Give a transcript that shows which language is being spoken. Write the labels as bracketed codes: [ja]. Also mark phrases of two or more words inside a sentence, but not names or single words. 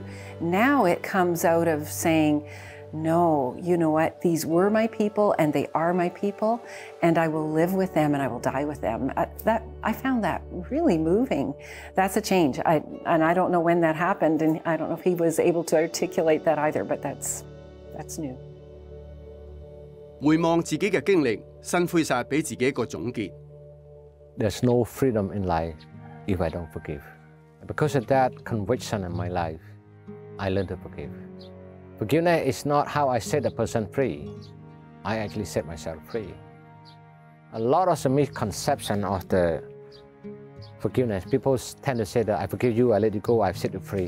[en] Now it comes out of saying, no, you know what? These were my people and they are my people, and I will live with them and I will die with them. I found that really moving. That's a change. And I don't know when that happened, and I don't know if he was able to articulate that either, but that's new. [yue] 回望自己嘅經歷，辛奎撒俾自己一個總結。 [en] There's no freedom in life if I don't forgive. Because of that conviction in my life, I learned to forgive. Forgiveness is not how I set a person free. I actually set myself free. A lot of the misconception of the forgiveness, people tend to say that I forgive you, I let you go, I've set you free.